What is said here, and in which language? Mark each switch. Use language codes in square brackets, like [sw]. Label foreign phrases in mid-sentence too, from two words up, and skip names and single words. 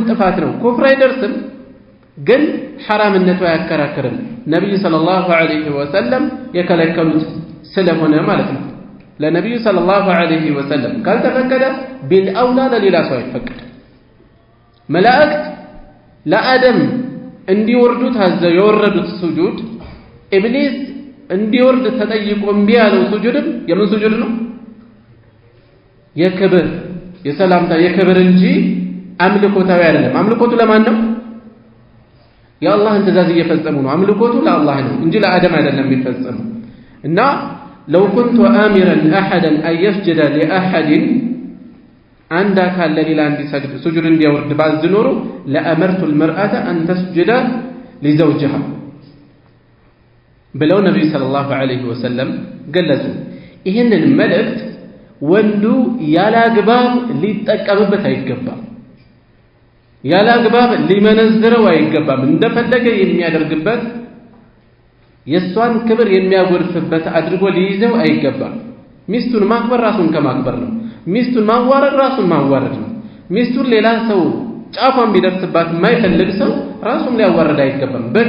[am] ጥፋት ነው ኩፍር አይደርስም ግን ሐራምነቱ አያከራክርም ነብዩ [ar] صلى الله عليه وسلم [am] የከለከሉት ስለሆነ ማለት ነው ለነብዩ [ar] صلى الله عليه وسلم [am] ካልተፈቀደ ቢልአውላ ለሌላ ሰው አይፈቀድ መላእክት ለአደም እንዲወርዱ ታዘው የወረዱት ሱጁድ ኢብሊስ እንዲወርድ ተጠይቆ እምቢ ያለው ሱጁድም የምን ሱጁድ ነው የክብር የሰላምታ የክብር እንጂ አምልኮታዊ አይደለም አምልኮቱ ለማን ነው የአላህን ትእዛዝ እየፈጸሙ ነው አምልኮቱ ለአላህ ነው እንጂ ለአደም አይደለም የሚፈጸመው እና [ar] لو كنت آمرا أحدا أن يسجد لأحد عند أكال ليلا عندي سجد [am] እንዲያወርድ ባዝ ኖሮ [ar] لأمرت المرأة أن تسجد لزوجها [am] ብለው ነብዩ [ar] صلى الله عليه وسلم [am] ገለጹ ይሄንን መልእክት ወንዱ ያላግባብ ሊጠቀምበት አይገባም ያላግባብ ሊመነዝረው አይገባም እንደፈለገ የሚያደርግበት የሷን ክብር የሚያጎድፍበት አድርጎ ሊይዘው አይገባም ሚስቱን ማክበር ራሱን ከማክበር ነው ሚስቱን ማዋረድ ራሱን ማዋረድ ነው ሚስቱን ሌላ ሰው ጫፏን ቢደርስባት የማይፈልግ ሰው ራሱን ሊያዋረድ አይገባም